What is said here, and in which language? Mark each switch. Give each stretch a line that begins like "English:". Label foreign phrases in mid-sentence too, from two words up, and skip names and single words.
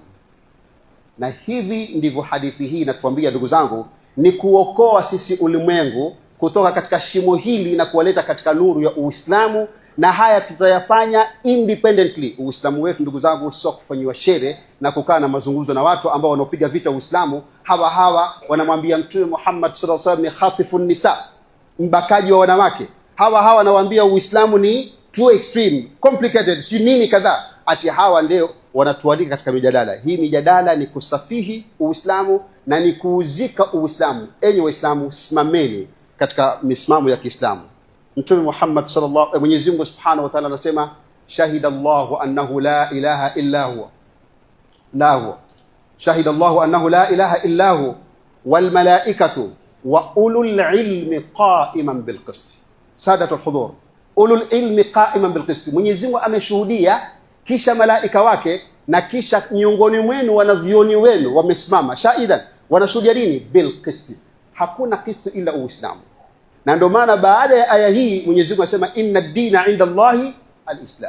Swahili: Na hivi ndivyo hadithi hii inatuambia, ndugu zangu, ni kuokoa sisi ulimwengu kutoka katika shimo hili na kuwaleta katika nuru ya Uislamu, na haya tutayafanya independently. Uislamu wetu ndugu zangu sio kufanywa shere na kukaa na mazungumzo na watu ambao wanaopiga vita Uislamu. Hawa wanamwambia Mtume Muhammad
Arabic: صلى الله عليه وسلم
Swahili: ni
Arabic: خاطف النساء,
Swahili: mbakaji wa wanawake. Hawa wanawaambia Uislamu ni
English: too extreme, complicated,
Swahili: si nini kadhaa. Ati hawa ndio wanatualika katika mijadala hii. Mijadala ni kusafihi Uislamu na ni kuuzika Uislamu. Enyi Waislamu, simameni katika misimamo ya Kiislamu. Mtume Muhammad sallallahu, Mwenyezi Mungu
Arabic: سبحانه وتعالى anasema شهد الله أنه لا إله إلا هو شهد الله أنه لا إله إلا هو والملائكة وأولو العلم قائما بالقسط. سادة الحضور أولو العلم قائما بالقسط,
Swahili: Mwenyezi Mungu ameshuhudia, kisha malaika wake, na kisha miongoni mwenu wanavyoni wenu wamesimama shahidan, wanashuhudia nini?
Arabic: بالقسط.
Swahili: Hakuna kistu ila Uislamu. Na ndio maana baada ya aya hii Mwenyezi Mungu anasema
Arabic: إن الدين عند الله الإسلام.